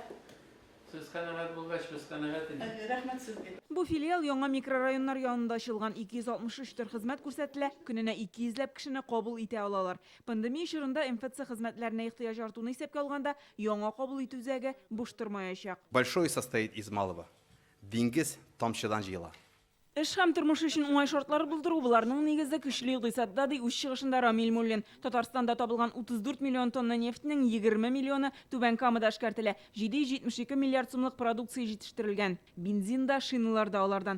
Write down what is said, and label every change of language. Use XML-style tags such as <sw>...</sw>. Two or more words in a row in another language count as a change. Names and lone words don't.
<tt>Сез канагат булгач, без канагат идек. Рәхмәт сезгә. Бу филиал яңа микрорайоннар янында ачылган. 263 төр хезмәт күрсәтелә, көненә 200 кешене кабул итә алалар. Пандемия чорында МФЦ хезмәтләренә ихтыяҗ артуны исәпкә алганда, яңа кабул итү үзәге буш тормаячак.</tt> <ru>Большой состоит из малого.</ru> <tt>Диңгез тамчыдан җыела. Эш һәм тормыш өчен уңай шартлар булдыру буларның нигезе көчле икътисадта ди үз чыгышында Рамил Муллин. Татарстанда табылган 34 миллион тонна нефтьнең 20 миллионы Түбән Камада эшкәртелә. 772 миллиард сумлык продукция җитештерелгән. Бензин да, шиналар да алардан.</tt>